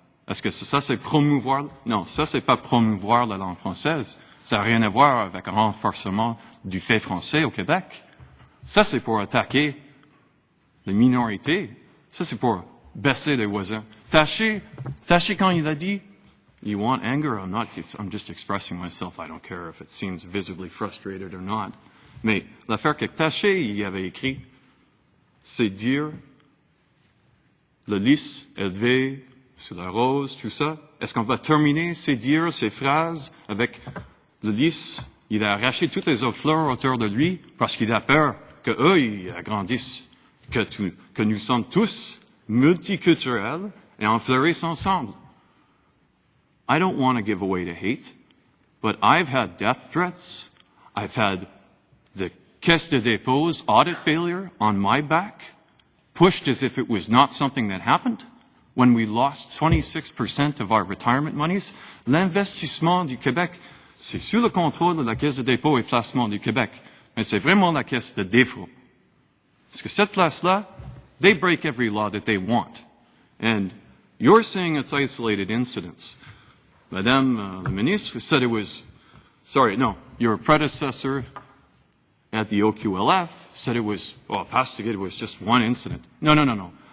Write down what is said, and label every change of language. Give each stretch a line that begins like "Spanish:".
French: Est-ce que ça, c'est promouvoir? Non, ça, c'est pas promouvoir la langue française. Ça n'a rien à voir avec un renforcement du fait français au Québec. Ça, c'est pour attaquer les minorités. Ça, c'est pour baisser les voisins. Tâchez quand il a dit,
English: you want anger? I'm just expressing myself. I don't care if it seems visibly frustrated or not.
French: Mais l'affaire que Taché y avait écrit, c'est dire le lys élevé sur la rose, tout ça. Est-ce qu'on va terminer ces dires, ces phrases avec le lys? Il a arraché toutes les autres fleurs autour de lui parce qu'il a peur qu'eux, ils agrandissent, que nous sommes tous multiculturels et on fleurisse ensemble.
English: I don't want to give away to hate, but I've had death threats. I've had the Caisse de dépôts audit failure on my back, pushed as if it was not something that happened. When we lost 26% of our retirement monies,
French: l'investissement du Québec, c'est sous le contrôle de la Caisse de dépôt et placement du Québec, mais c'est vraiment la Caisse de défaut. Parce que cette place-là,
English: they break every law that they want. And you're saying it's isolated incidents. Madame the Ministre said it was, your predecessor at the OQLF said it was, Pastor, it was just one incident. No.